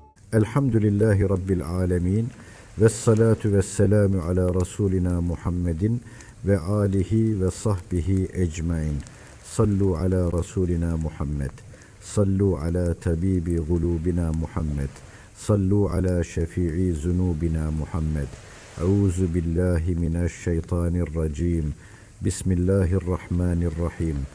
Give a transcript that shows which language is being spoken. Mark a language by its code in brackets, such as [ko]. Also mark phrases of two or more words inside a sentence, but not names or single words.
[ar] الحمد لله رب العالمين. والصلاة والسلام على رسولنا محمد وآله وصحبه أجمعين. صلوا على رسولنا محمد. صلوا على طبيب قلوبنا محمد. صلوا على شفيع ذنوبنا محمد. أعوذ بالله من الشيطان الرجيم. Bismillahirrahmanirrahim.